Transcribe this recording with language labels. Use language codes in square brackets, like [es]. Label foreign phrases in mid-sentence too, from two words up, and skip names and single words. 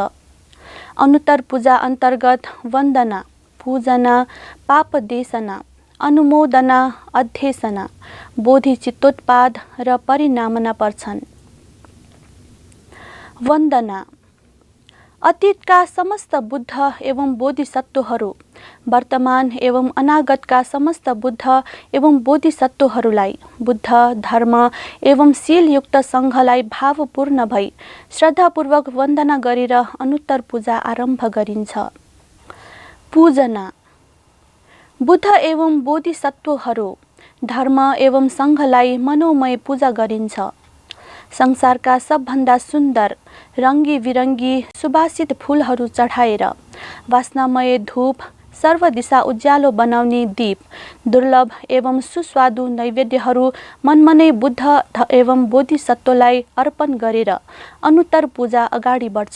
[ne] अनुत्तर पूजा अन्तर्गत वन्दना, पूजना, पापदेशना, अनुमोदना, अध्यसना, बोधिचित्तोत्पाद र परिनामना पर्छन्। वन्दना। अतीतका समस्त बुद्ध एवं बोधिसत्वहरू, वर्तमान एवं अनागतका समस्त बुद्ध एवं बोधिसत्वहरूलाई बुद्ध, धर्म एवं शीलयुक्त सङ्घलाई भावपूर्ण भई श्रद्धापूर्वक वन्दना गरेर अनुत्तर पूजा आरम्भ गरिन्छ। पूजना। बुद्ध एवं बोधिसत्वहरू, धर्म एवं सङ्घलाई मनोमय पूजा गरिन्छ। संसारका सबभन्दा सुन्दर रङ्गी बिरङ्गी सुवासित फुलहरू चढाएर, वासनामय धूप, सर्वदिशा उज्यालो बनाउने दीप, दुर्लभ एवं सुस्वादु नैवेद्यहरू मनमनै बुद्ध एवं बोधिसत्वलाई अर्पण गरेर अनुत्तर पूजा अगाडि बढ्छ।